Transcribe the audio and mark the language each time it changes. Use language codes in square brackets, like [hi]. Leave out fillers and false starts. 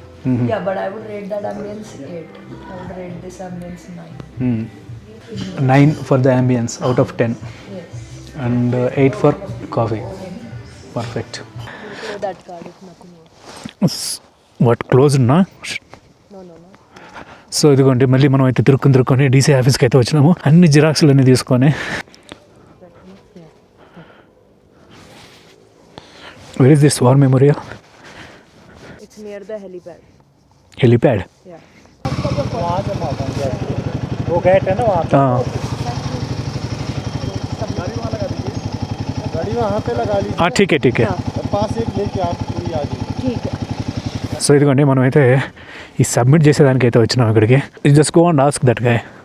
[en] Yeah, but I would rate that ambience 8. I would rate this ambience 9. 9 for the ambience out of 10. Yes. And 8 for coffee. Perfect. Show that card if nothing more. What closed na? No. [te] So ఇదిగోండి మళ్ళీ మనం అయితే తిరుక్కొని DC ఆఫీస్కి అయితే వచ్చినాము అన్ని జిరాక్స్లు అన్నీ తీసుకొని [en] Where is this war memorial It's near the helipad. Helipad Yeah. [hi] वो गेट है ना वहाँ पे गाड़ी वहाँ पे लगा लीजिए ఠీకే और पास एक लेके आप पूरी आ जाइए ठीक है. [te] సో ఇదిగోండి మనం అయితే ఈ సబ్మిట్ చేసేదానికి అయితే వచ్చినాం ఇక్కడికి [en] just go and ask that guy